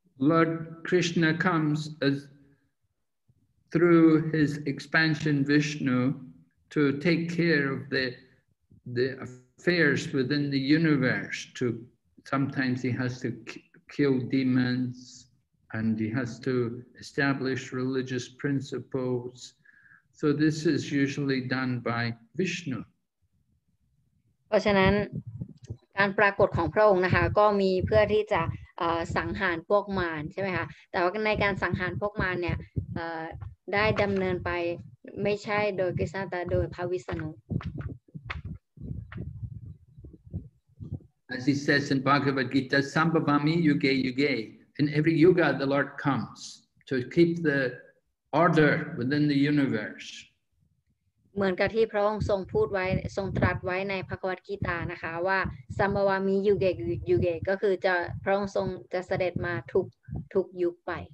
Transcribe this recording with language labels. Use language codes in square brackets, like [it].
[en] Lord Krishna comes as through his expansion Vishnu to take care of the affairs within the universe. Sometimes he has to kill demons and he has to establish religious principles. So this is usually done by Vishnu. [th] เพราะฉะนั้นการปรากฏของพระองค์นะคะก็มีเพื่อที่จะสังหารพวกมารใช่ไหมคะแต่ว่าในการสังหารพวกมารเนี่ยได้ดำเนินไปไม่ใช่โดยกฤษณะแต่โดยพระวิษณุ [en] As he says in Bhagavad Gita, [sa] Sambhavami Yuge Yuge. [en] In every yuga, the Lord comes to keep the order within the universe. [th] เหมือนกับที่พระองค์ทรงพูดไว้ทรงตรัสไว้ในภควตกีตานะคะว่าสัมภวามิยุเกยุเกก็คือจะพระองค์ทรงจะเสด็จมาทุกยุคไป